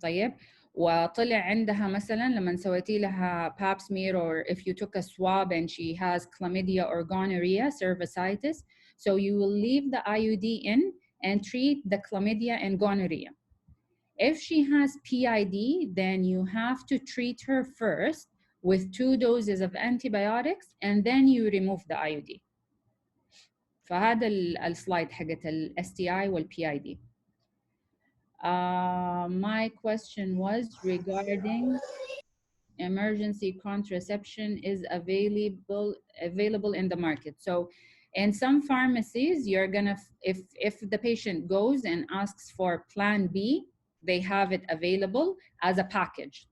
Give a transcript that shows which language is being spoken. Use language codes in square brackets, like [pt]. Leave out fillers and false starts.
[ar] طيب وطلع عندها مثلا لما سويتي لها [en] pap smear or if you took a swab and she has chlamydia or gonorrhea, cervicitis, so you will leave the IUD in and treat the chlamydia and gonorrhea. If she has PID, then you have to treat her first with 2 doses of antibiotics and then you remove the IUD. [ar] فهذا السلايد حقت ال STI وال PID. [en] My question was regarding emergency contraception is available in the market. So in some pharmacies, you're gonna, if the patient goes and asks for Plan B, they have it available as a package.